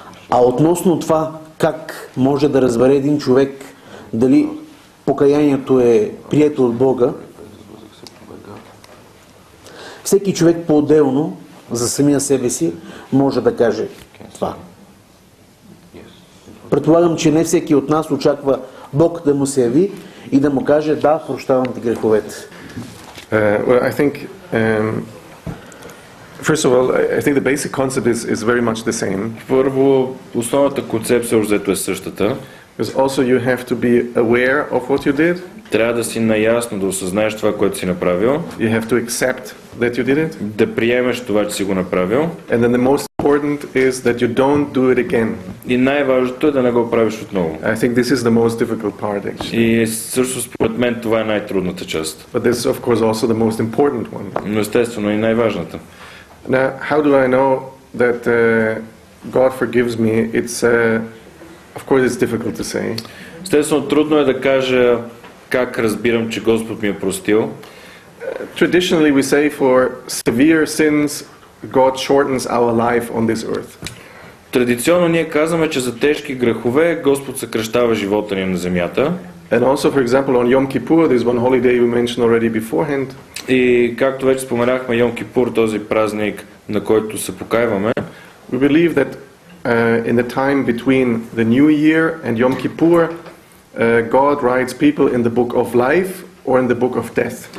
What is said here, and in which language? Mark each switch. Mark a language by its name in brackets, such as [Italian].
[Bulgarian] А относно това как може да разбере един човек дали покаянието е прието от Бога, всеки човек по-отделно за самия себе си може да каже това. Предполагам, че не всеки от нас очаква Бог да му се яви и да му каже: да, прощавам ти греховете. [English] Well, I think, first of all, I think the basic concept is very much the same. [Bulgarian] Първо, основната концепция взето е същата. [English] Because also you have to be aware of what you did. [Bulgarian] Трябва да си наясно, да осъзнаеш това, което си направил. [English] You have to accept that you did it. [Bulgarian] Да приемеш това, че си го направил. [English] And then the most important is that you don't do it again. [Bulgarian] И най-важното е да не го правиш отново. [English] I think this is the most difficult part actually. [Bulgarian] И също според мен това е най-трудната част. [English] But this is of course also the most important one. [Bulgarian] Но естествено и най-важната. [English] Now, how do I know that God forgives me? It's of course it's difficult to say. [Bulgarian] Естествено трудно е да кажа как разбирам, че Господ ми е простил. [English] Traditionally we say for severe sins God shortens our life on this earth. [Bulgarian] Традиционно ние казваме, че за тежки грехове Господ съкращава живота ни на земята. [English] And also, for example, on Yom Kippur, there's one holiday we mentioned already beforehand. [Bulgarian] И както вече споменахме, Йом Кипур, този празник, на който се покайваме. [English] We believe that in the time between the New Year and Yom Kippur, God writes people in the book of life or in the book of death.